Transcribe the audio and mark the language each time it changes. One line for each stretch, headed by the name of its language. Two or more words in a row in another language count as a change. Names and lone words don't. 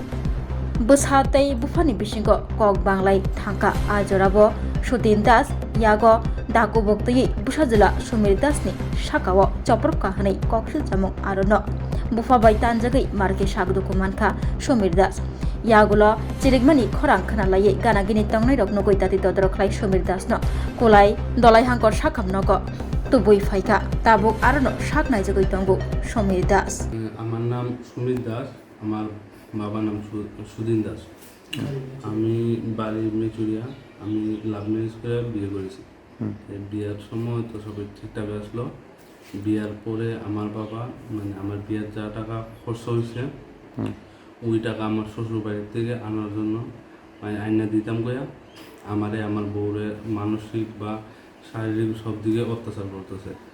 Kok Borok: Bushatai bufani bisingo kok banglai thangka ajorabo Sudin Das yago daku boktoi busajela Sumir Das ni shakawo choprok kahanai koksil jamung arono bufa bai tanjagai marke shagduku manka Sumir Das yagulo chirigmani khorang khana lai gana gini tongnai rok nogoi tati todrok lai Sumir Das no kolai dolai hangkor shakam nogo tubui faika tabuk arono shaknai jagoi tongo Sumir Das
Bangla: আমার নাম সুমিত দাস আমার বাবার নাম সুদিন দাস আমি বাড়ি মেচুরিয়া আমি
English: love marriage
Bangla: করে বিয়ে করেছি বিয়ের সময় তো সবই ঠিকঠাক আসলো বিয়ের পরে আমার বাবা মানে আমার বিয়ের যা টাকা খরচ হয়েছে ওই টাকা আমার শ্বশুর বাড়ির থেকে আনার জন্য মানে আইনা দিতাম গয়া আমারে আমার বউরে মানসিক বা শারীরিক সব দিকে অত্যাচার করতেছে